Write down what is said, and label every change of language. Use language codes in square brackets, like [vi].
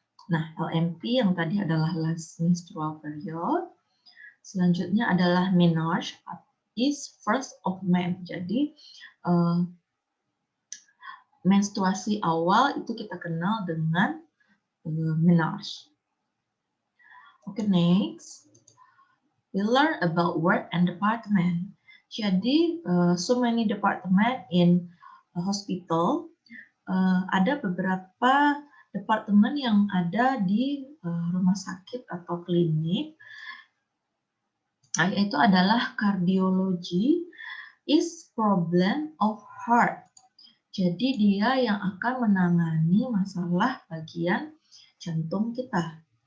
[id] Nah, LMP yang tadi adalah last menstrual period. Selanjutnya adalah [en] menarche is first of men. [id] Jadi menstruasi awal itu kita kenal dengan menarche. [en] Oke, next. We learn about work and department. [id] Jadi [en] so many department in a hospital. [id] Ada beberapa departemen yang ada di rumah sakit atau klinik, yaitu adalah kardiologi [en] is problem of heart. [id] Jadi dia yang akan menangani masalah bagian jantung kita.